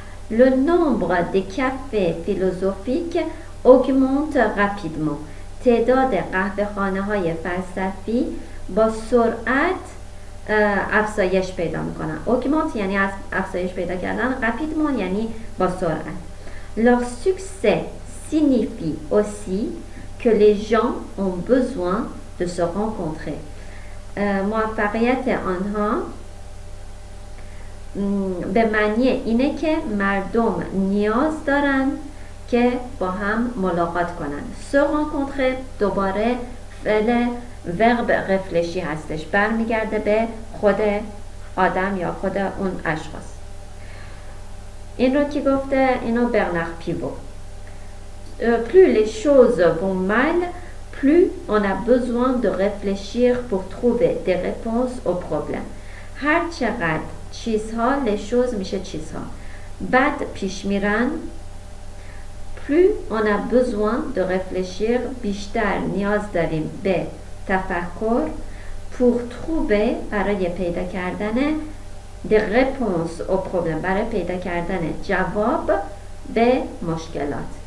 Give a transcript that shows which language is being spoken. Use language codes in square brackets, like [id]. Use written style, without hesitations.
[fr] Le nombre de cafés philosophiques augmente rapidement. [fa] تعداد قهوه‌خانه های فلسفی با سرعت افزایش پیدا میکنن. augmente یعنی از افزایش پیدا کردن، rapidement یعنی با سرعت. [fr] Leur succès signifie aussi que les gens ont besoin de se rencontrer. [fa] موفقیت آنها به معنی اینه که مردم نیاز دارن که با هم ملاقات کنن. [fr] se rencontrer [fa] دوباره فعل ورب رفلشی هستش، برمیگرده به خود آدم یا خود اون اشخاص. این رو کی گفته؟ اینو برنار پیوو. [fr] Plus les choses vont mal, plus on a besoin de réfléchir pour trouver des réponses aux problèmes. [fa] هر چقدر چیزها [fr] les choses [fa] میشه چیزها بد پیش میرن، [fr] plus on a besoin de réfléchir [fa] بیشتر نیاز داریم به تفکر [fr] pour trouver [fa] برای پیدا کردن [fr] des réponses aux problèmes [fa] برای پیدا کردن جواب به مشکلات.